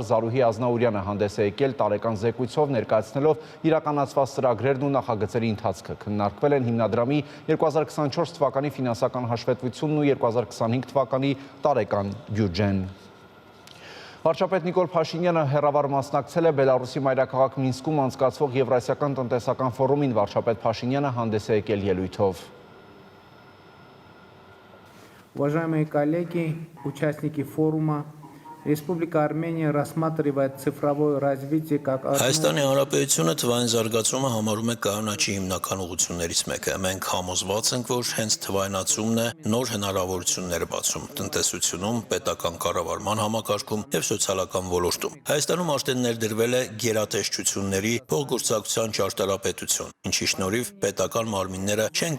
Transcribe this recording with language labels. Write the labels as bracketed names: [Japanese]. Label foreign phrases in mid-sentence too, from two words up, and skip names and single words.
[Armenian] Զարուհի Ազնաուրյանը հանդես է եկել տարեկան զեկույցով, ներկայացնելով իրականացված ծրագրերն ու նախագծերի ընթացքը։ Քննարկվել են հիմնադրամի 2024 թվականի ֆինանսական հաշվետվությունն ու 2025 թվականի տարեկան բյուջեն։ Վարչապետ Նիկոլ Փաշինյանը հեռավար մասնակցել է Բելարուսի մայրաքաղաք Մինսկում անցկացվող Եվրասիական տնտեսական ֆորումին։ Վարչապետ Փաշինյանը հանդես է եկել ելույթով։ [Russian] Уважаемые коллеги, участники форума, Республика Армения рассматривает цифровое развитие как [Armenian] Հայաստանի Հանրապետությունը թվային զարգացումը համարում է կայունաչի հիմնական ուղղություններից մեկը։ Մենք համոզված ենք, որ հենց թվայնացումն է նոր հնարավորություններ բացում տնտեսությունում, պետական կառավարման համակարգում եւ սոցիալական ոլորտում։ Հայաստանում արդեն ներդրվել է գերատեսչությունների փոխգործակցության ճարտարապետություն, ինչի շնորհիվ պետական մարմինները չեն